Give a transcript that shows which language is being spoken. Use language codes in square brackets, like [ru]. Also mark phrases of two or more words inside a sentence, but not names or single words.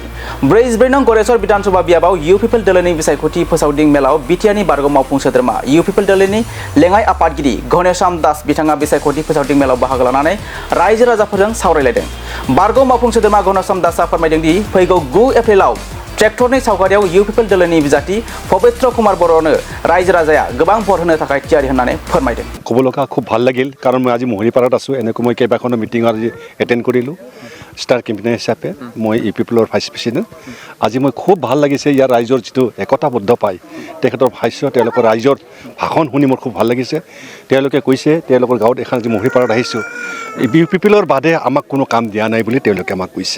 [brx] 44 नं गरेस्वर विधानसभा बियाबाव इउपिपिएल दोलोनि बिसायख'थि फोसावदिं मेलाव बिटिआरनि बारग' मावफुं सोद्रोमा इउपिपिएल दोलोनि लेङाइ आफादगिरि घनेश्याम दास बिथाङा बिसायख'थि फोसावदिं मेलाव बाहागो लानानै रायजो राजाफोरजों सावरायलायदों। बारग' मावफुं सोद्रोमा घनेश्याम दासआ फोरमायदों दि फैगौ 9 एप्रिलाव ट्रेक्टरनि सावगारियाव इउपिपिएल दोलोनि बिजाथि पबित्र कुमार बर'नो रायजो राजाया गोबां भट होनो थाखाय थियारि होननानै फोरमायदों। [as] ক'ব লগা খুব ভাল লাগিল কাৰণ মই আজি মহৰীপাৰাত আছোঁ। এনেকৈ মই কেইবাখনো মিটিং আজি এটেণ্ড কৰিলোঁ [en] star campaigner [as] হিচাপে। মই ইউপিপিএলৰ [en] vice president. [as] আজি মই খুব ভাল লাগিছে ইয়াৰ ৰাইজৰ যিটো একতাবদ্ধ পায় তেখেতৰ ভাষ্য তেওঁলোকৰ ৰাইজৰ ভাষণ শুনি মোৰ খুব ভাল লাগিছে। তেওঁলোকে কৈছে তেওঁলোকৰ গাঁৱত এখন আজি মহৰীপাৰাত আহিছোঁ ইউপিপিএলৰ বাদে আমাক কোনো কাম দিয়া নাই বুলি তেওঁলোকে আমাক কৈছে।